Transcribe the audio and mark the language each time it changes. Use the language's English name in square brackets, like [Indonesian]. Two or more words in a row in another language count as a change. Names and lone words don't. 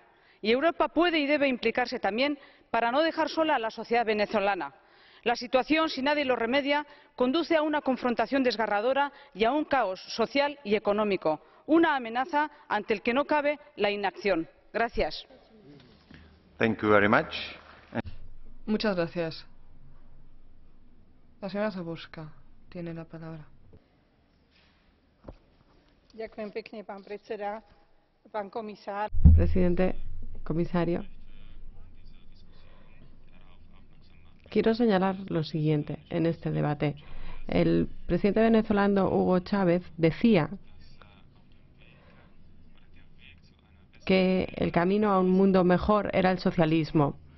[Spanish] Y Europa puede y debe implicarse también para no dejar sola a la sociedad venezolana. La situación, si nadie lo remedia, conduce a una confrontación desgarradora y a un caos social y económico, una amenaza ante el que no cabe la inacción. Gracias. [English] Thank you very much. [Spanish] Muchas gracias. La señora Zaborska tiene la palabra. [Slovak] Ďakujem pekne, pán predseda, pán komisár. [Spanish] Presidente, comisario. Quiero señalar lo siguiente en este debate. El presidente venezolano Hugo Chávez decía que el camino a un mundo mejor era el socialismo.